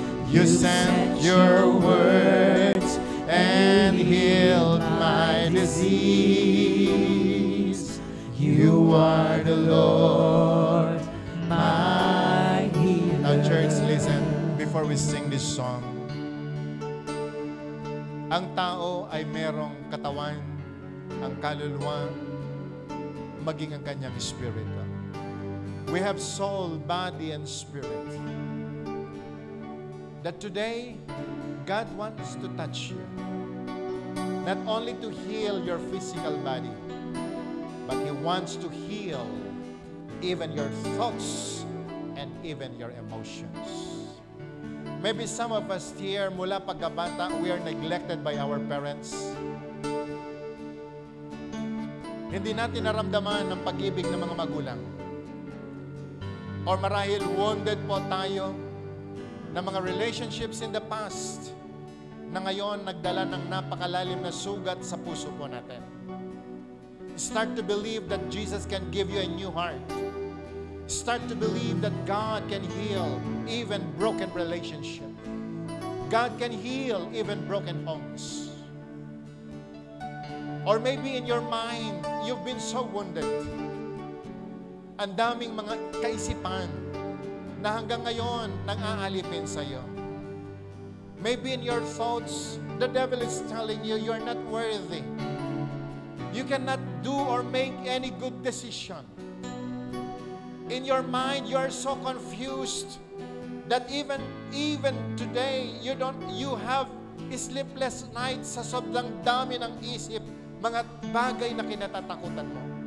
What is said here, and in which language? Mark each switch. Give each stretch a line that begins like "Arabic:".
English: You sent your words and healed my disease. You are the Lord, my healer. Now, church, listen before we sing this song.
Filipino: Ang tao ay merong katawan, ang kaluluwa, maging ang kanyang espiritu.
English: We have soul, body, and spirit. That today, God wants to touch you. Not only to heal your physical body, but He wants to heal even your thoughts and even your emotions. Maybe some of us here,
Filipino: mula pagkabata,
English: we are neglected by our parents.
Filipino: Hindi natin naramdaman ng pag-ibig ng mga magulang. Or marahil wounded po tayo ng mga relationships in the past na ngayon nagdala ng napakalalim na sugat sa puso po natin.
English: Start to believe that Jesus can give you a new heart. Start to believe that God can heal even broken relationship. God can heal even broken homes. Or maybe in your mind, you've been so wounded.
Filipino: Ang daming mga kaisipan na hanggang ngayon nang-aalipin sa iyo.
English: Maybe in your thoughts, the devil is telling you you're not worthy. You cannot do or make any good decision. In your mind, you are so confused that even today, you have sleepless nights
Filipino: sa sobrang dami ng isip, mga bagay na kinatatakutan mo.